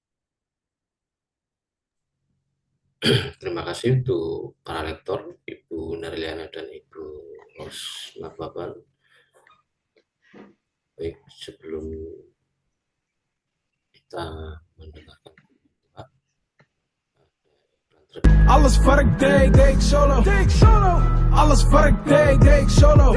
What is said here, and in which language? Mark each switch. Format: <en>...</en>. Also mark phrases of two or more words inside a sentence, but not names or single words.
<id>Terima kasih untuk para lektor, Ibu Narliana dan Ibu Ros Nababan. Baik, sebelum kita mendengarkan</id> <nl>alles wat ik deed, deed ik solo. Alles wat ik deed, deed ik solo.</nl>